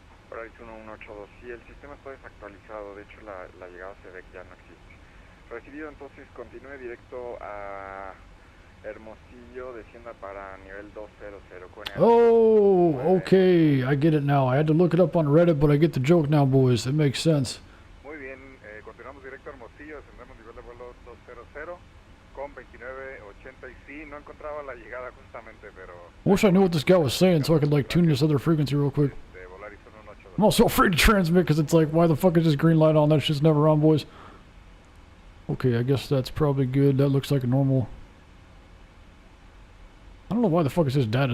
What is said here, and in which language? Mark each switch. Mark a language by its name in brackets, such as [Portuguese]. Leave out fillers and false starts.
[Spanish] Polaris 1182, sí, el sistema está desactualizado, de hecho la llegada se ve que ya no existe. Recibido, entonces continúe directo a Hermosillo, descienda para nivel 200. [English] Oh, okay, I get it now. I had to look it up on Reddit, but I get the joke now, boys. It makes sense. [Spanish] Muy bien, continuamos directo a Hermosillo, descendemos nivel de vuelo 200 con 2980 y sí, no encontraba la llegada justamente, pero... [English] I wish I knew what this guy was saying so I could like tune this other frequency real quick. I'm also afraid to transmit because it's like, why the fuck is this green light on? That shit's never on, boys. Okay, I guess that's probably good. That looks like a normal... I don't know why the fuck is this data.